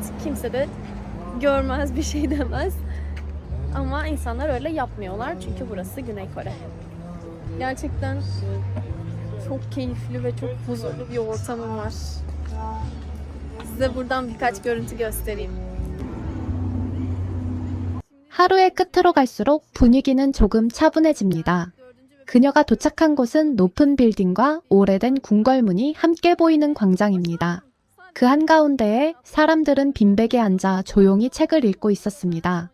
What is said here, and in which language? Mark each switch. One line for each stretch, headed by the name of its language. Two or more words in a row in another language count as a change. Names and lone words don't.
Turkish: Kimse de görmez, bir şey demez. Ama insanlar öyle yapmıyorlar çünkü burası Güney Kore. Gerçekten çok keyifli ve çok huzurlu bir ortamı var. Size buradan birkaç görüntü göstereyim.
Korean: 하루의 끝으로 갈수록 분위기는 조금 차분해집니다. 그녀가 도착한 곳은 높은 빌딩과 오래된 궁궐문이 함께 보이는 광장입니다. 그 한가운데에 사람들은 빈백에 앉아 조용히 책을 읽고 있었습니다.